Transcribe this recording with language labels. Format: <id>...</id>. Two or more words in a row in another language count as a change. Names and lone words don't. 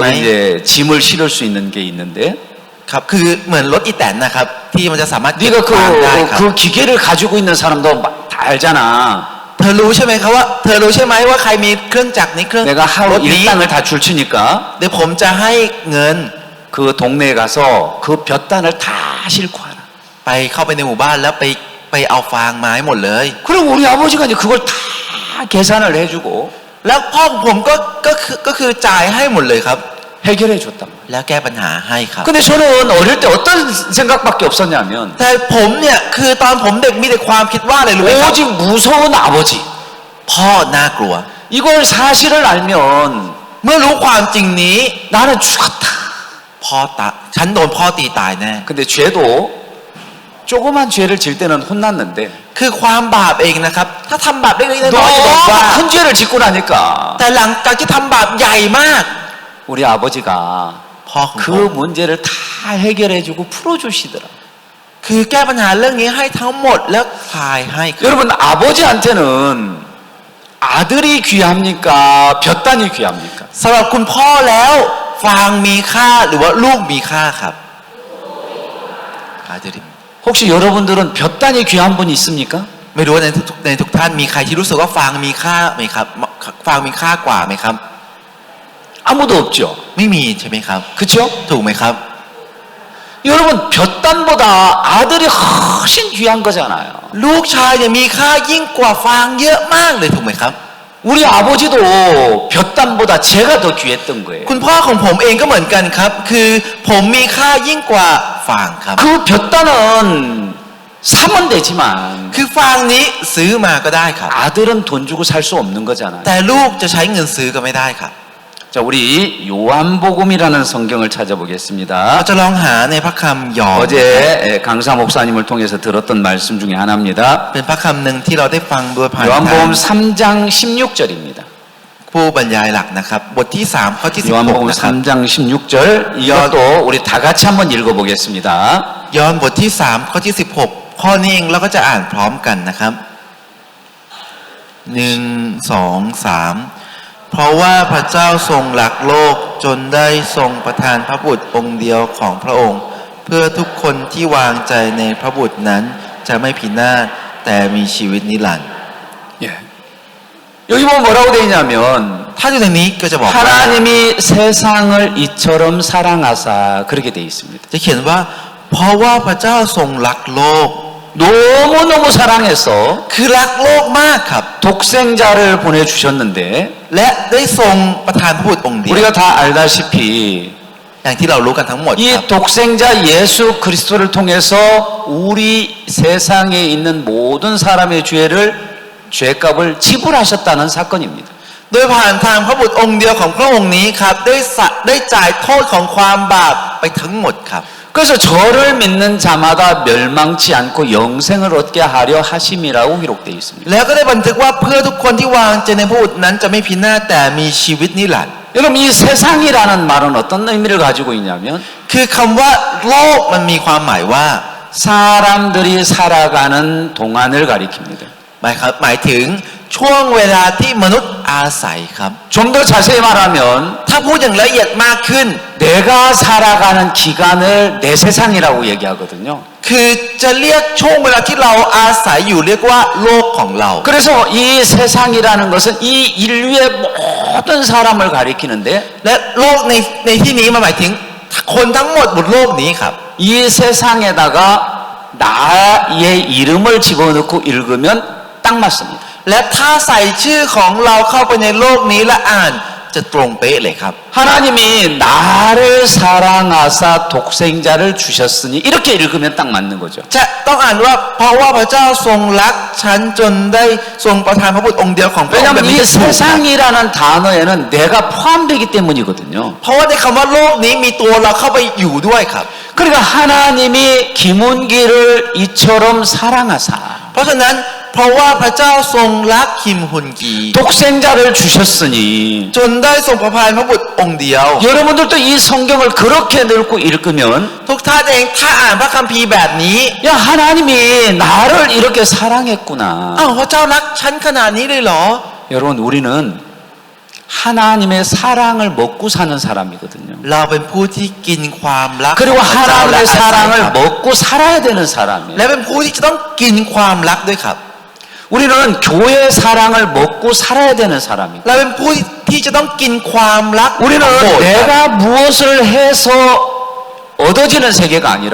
<ko>거기 이제 짐을 실을 수 있는 게 있는데</ko> <th>ครับคือเหมือนรถอีแตนนะครับที่มันจะสามารถเก็บ</th> <ko>네가</ko> <th>ฟางได้ครับ</th> <ko>그 기계를 가지고 있는 사람도 다 알잖아.</ko> <th>เธอรู้ใช่ไหมครับว่าเธอรู้ใช่ไหมว่าใครมีเครื่องจักรนี้เครื่อง</th> <ko>내가</ko> <th>ร</th> <ko>하루</ko> <th>ถนี้</th> <ko>일당을 다 줄 테니까</ko> <th>เดี๋ยวผมจะให้เงิน</th> <ko>그 동네에 가서 그 볕단을 다 싣고 와라.</ko> <th>ไปเข้าไปในหมู่บ้านแล้วไปเอาฟางมาให้หมดเลย</th> <ko>그럼 우리 아버지가 이제 그걸 다 계산을 해주고</ko> <th>แล้วพ่อของผมก็คือจ่ายให้หมดเลยครับ</th> <ko>해결해 줬단 말이에요.</ko> <th>แล้วแก้ปัญหาให้ครับ</th> <ko>근데 저는 어릴 때 어떤 생각밖에 없었냐면</ko> <th>แต่ผมเนี่ยคือตอนผมเด็กมีแต่ความคิดว่าอะไรรู้ไหมครับ</th> <ko>오직 무서운 아버지</ko> <th>พ่อน่ากลัว</th> <ko>이걸 사실을 알면</ko> <th>เมื่อรู้ความจริงนี้</th> <ko>나는 죽었다.</ko> <th>พ่อตาฉันโดนพ่อตีตายแน่</th> <ko>근데 죄도 조그만 죄를 질 때는 혼났는데</ko> <th>คือความบาปเองนะครับถ้าทำบาปเล็กๆน้อยๆจะโดน</th> <ko>너무</ko> <th>ว่า</th> <ko>큰 죄를 짓고 나니까</ko> <th>แต่หลังจากที่ทำบาปใหญ่มาก</th> <ko>우리 아버지가</ko> <th>พ่อของผม</th> <ko>그 문제를 다 해결해주고 풀어주시더라.</ko> <th>คือแก้ปัญหาเรื่องนี้ให้ทั้งหมดแล้วคลายให้ครับ</th> <ko>여러분 아버지한테는 아들이 귀합니까? 볕단이 귀합니까?</ko> <th>สำหรับคุณพ่อแล้วฟางมีค่าหรือว่าลูกมีค่าครับอาจจะ</th> <ko>혹시 여러분들은 볕단이 귀한 분 있습니까?</ko> <th>ไม่รู้ว่าในทุกท่านมีใครที่รู้สึกว่าฟางมีค่าไหมครับฟางมีค่ากว่าไหมครับ</th> <ko>아무도 없죠.</ko> <th>ไม่มีใช่ไหมครับ</th> <ko>그렇죠?</ko> <th>ถูกไหมครับ</th> <ko>여러분 볕단보다 아들이 훨씬 귀한 거잖아요.</ko> <th>ลูกชายเนี่ยมีค่ายิ่งกว่าฟางเยอะมากเลยถูกไหมครับ</th> <ko>우리 아버지도 볕단보다 제가 더 귀했던 거예요.</ko> <th>คุณพ่อของผมเองก็เหมือนกันครับคือผมมีค่ายิ่งกว่าฟางครับ</th> <ko>그 볕단은 사면 되지만</ko> <th>คือฟางนี้ซื้อมาก็ได้ครับ</th> <ko>아들은 돈 주고 살 수 없는 거잖아요.</ko> <th>แต่ลูกจะใช้เงินซื้อก็ไม่ได้ครับ</th> <ko>자, 우리 요한복음이라는 성경을</ko> <th>เรา</th> <ko>찾아보겠습니다.</ko> <th>จะลองหาในพระคัมภ์ยอห์น</th> <ko>어제 강사 목사님을 통해서 들었던 말씀 중에 하나입니다.</ko> <th>เป็นพระคำหนึ่งที่เราได้ฟังโดยผ่านทาง</th> <ko>요한복음 3장 16절입니다.</ko> <th>ผู้บรรยายหลักนะครับบทที่3ข้อที่16</th> <ko>요한복음</ko> <th>นะครับ</th> <ko>3장 16절 이것도 우리 다 같이 한번 읽어보겠습니다.</ko> <th>ยอห์นบทที่3ข้อที่16ข้อนี้เองเราก็จะอ่านพร้อมกันนะครับ1 2 3เพราะว่าพระเจ้าทรงรักโลกจนได้ทรงประทานพระบุตรองค์เดียวของพระองค์ เพื่อทุกคนที่วางใจในพระบุตรนั้นจะไม่พินาศแต่มีชีวิตนิรันดร์</th> <ko>예. 여기 보면 뭐라고 되어 있냐면</ko> <th>ถ้าอยู่ในนี้ก็จะบอกว่า</th> <ko>하나님이 세상을 이처럼 사랑하사 그렇게 되어 있습니다.</ko> <th>จะเขียนว่าเพราะว่าพระเจ้าทรงรักโลก</th> <ko>너무너무 사랑해서</ko> <th>คือรักโลกมากครับ</th> <ko>독생자를 보내주셨는데</ko> <th>และได้ทรงประทานพระบุตรองค์เดียว</th> <ko>우리가 다 알다시피</ko> <th>อย่างที่เรารู้กันทั้งหมดครับ</th> <ko>이 독생자 예수 그리스도를 통해서 우리 세상에 있는 모든 사람의 죄값을 지불하셨다는 사건입니다.</ko> <th>โดยผ่านทางพระบุตรองค์เดียวของพระองค์นี้ครับได้จ่ายโทษของความบาปไปทั้งหมดครับ</th> <ko>그래서 저를 믿는 자마다 멸망치 않고 영생을 얻게 하려 하심이라고 기록되어 있습니다.</ko> <th>แล้วก็ได้บันทึกว่าเพื่อทุกคนที่วางใจในพระบุตรนั้นจะไม่พินาศแต่มีชีวิตนิรันดร์</th> <ko>여러분 이 세상이라는 말은 어떤 의미를 가지고 있냐면</ko> <th>คือคำว่าโลกมันมีความหมายว่า</th> <ko>사람들이 살아가는 동안을 가리킵니다.</ko> <th>หมายถึงช่วงเวลาที่มนุษย์อาศัยครับ</th> <ko>좀 더 자세히 말하면</ko> <th>ถ้าพูดอย่างละเอียดมากขึ้น</th> <ko>내가 살아가는 기간을 내 세상이라고 얘기하거든요.</ko> <th>คือจะเรียกช่วงเวลาที่เราอาศัยอยู่เรียกว่าโลกของเรา</th> <ko>그래서 이 세상이라는 것은 이 인류의 모든 사람을 가리키는데</ko> <th>และโลกในที่นี้มันหมายถึงคนทั้งหมดบนโลกนี้ครับ</th> <ko>이 세상에다가 나의 이름을 집어넣고 읽으면 딱 맞습니다.</ko> <th>และถ้าใส่ชื่อของเราเข้าไปในโลกนี้และอ่านจะตรงเป๊ะเลยครับ</th> <ko>하나님이 나를 사랑하사 독생자를 주셨으니 이렇게 읽으면 딱 맞는 거죠.</ko> <th>จะต้องอ่านว่าเพราะว่าพระเจ้าทรงรักฉันจนได้ทรงประทานพระบุตรองค์เดียวของพระองค์แบบ</th> <ko>왜냐하면</ko> <th>นี้</th> <ko>이</ko> <th>จะถูกครับ</th> <ko>세상이라는 단어에는 내가 포함되기 때문이거든요.</ko> <th>เพราะว่าในคำว่าโลกนี้มีตัวเราเข้าไปอยู่ด้วยครับ</th> <ko>그러니까 하나님이 김은기를 이처럼 사랑하사</ko> <th>เพราะฉะนั้นเพราะว่าพระเจ้าทรงรักคิมฮุนกี</th> <ko>독생자를 주셨으니</ko> <th>จนได้ทรงประทานพระบุตรองค์เดียว</th> <ko>여러분들도 이 성경을 그렇게 읽고 읽으면</ko> <th>ทุกท่านเองถ้าอ่านพระคัมภีร์แบบนี้</th> <ko>야 하나님이 나를 이렇게 사랑했구나.</ko> <th>อ้าวพระเจ้ารักฉันขนาดนี้เลยเหรอ</th> <ko>여러분 우리는 하나님의 사랑을 먹고 사는 사람이거든요.</ko> <th>เราเป็นผู้ที่กินความรัก</th> <ko>그리고</ko> <th>ของพระเจ้าและ</th> <ko>하나님의</ko> <th>อาศัยครับ</th> <ko>사랑을 먹고 살아야 되는</ko> <th>และ</th> <ko>사람이에요.</ko> <th>เป็นผู้ที่จะต้องกินความรักด้วยครับ</th> <ko>우리는 교회 사랑을 먹고 살아야 되는 사람이고</ko> <th>เราเป็นผู้ที่จะต้องกินความรัก</th> <ko>우리는</ko> <th>ของโบสถ์ครับ</th> <ko>내가 무엇을 해서 얻어지는 세계가 아니라</ko>